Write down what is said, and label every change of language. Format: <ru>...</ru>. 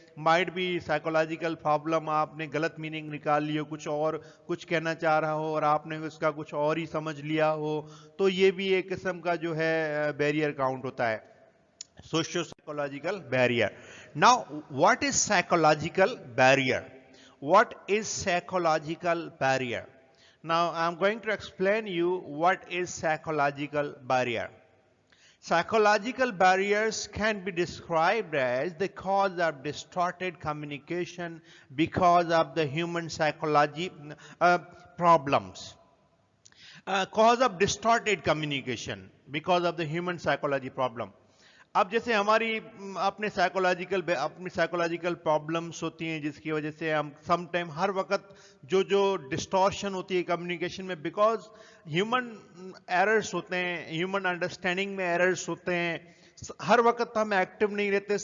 <ur>Might بھی psychological problem, آپ نے غلط میننگ نکال لی ہو, کچھ اور کچھ کہنا چاہ رہا ہو اور آپ نے اس کا کچھ اور ہی سمجھ لیا ہو, تو یہ بھی ایک قسم کا جو ہے بیریئر کاؤنٹ ہوتا ہے, socio psychological barrier.</ur> <en>Now what is psychological barrier? What is psychological barrier? Now I'm going to explain you what is psychological barrier. Psychological barriers can be described as the cause of distorted communication because of the human psychology problems. Cause of distorted communication because of the human psychology problem.</en> <ur>اب جیسے ہماری اپنی psychological problems ہوتی ہیں جس کی وجہ سے ہم سم ٹائم ہر وقت جو ڈسٹورشن ہوتی ہے کمیونیکیشن میں, بیکاز ہیومن ایررز ہوتے ہیں, ہیومن انڈرسٹینڈنگ میں ایررز ہوتے ہیں, ہر وقت ہم ایکٹیو نہیں رہتے.</ur>